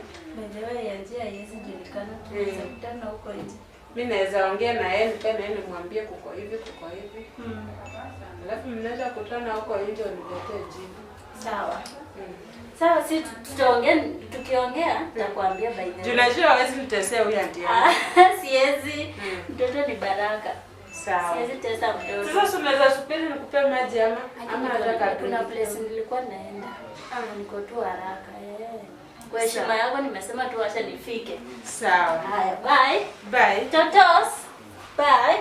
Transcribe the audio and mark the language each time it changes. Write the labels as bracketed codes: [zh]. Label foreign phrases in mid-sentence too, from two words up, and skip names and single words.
[sw] Ndio ya njia hizi julikana tunaweza kutana huko nje. Mimi naweza ongea na yeye, nikae na yeye nimwambie kuko hivi. Alafu mnaweza kutana huko nje uniletee jibu. Sawa. Sawa, si tutaongea, tukiongea nitakwambia [en] by the way. [sw] Tunajua hawezi nitesea huyu anti yangu. Siwezi. Mtoto ni baraka. Sawa. Siwezi tesa mtoto. Sasa unaweza subiri nikupe maji ama nataka kuna place nilikuwa naenda. Niko tu haraka. Kwa heshima yako nimesema tu acha nifike. Sawa. Haya, bye. Bye. Totos. Bye.